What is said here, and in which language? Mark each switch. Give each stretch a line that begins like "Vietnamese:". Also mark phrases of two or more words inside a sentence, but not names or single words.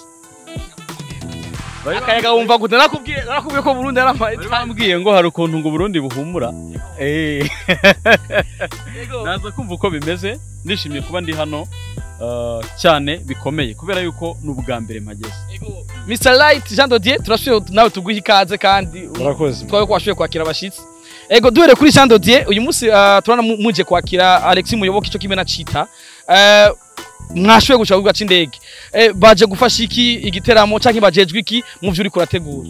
Rundi: akayaga wumva gute nakubwiye ko Burundi ari amazi
Kinyarwanda: twambwiye ngo hari ukuntu ngo Burundi buhumura naza kumva uko bimeze ndishimye kuba ndi hano cyane bikomeye kubera yuko n'ubwa mbere mpageze.
Rundi: Mr Light Jean Dodier turashoboye nawe tuguha ikaze kandi murakoze twawe ko washoboye kwakira abashitsi. Ego duhere kuri Jean Dodier uyu munsi turana muje kwakira Alexis Muyoboke ico kimwe na Chita. Mwashoboye gushaka kuvuga c'indege. Baje gufasha iki igiteramo canke bajejwe iki mu vyo uri kurategura?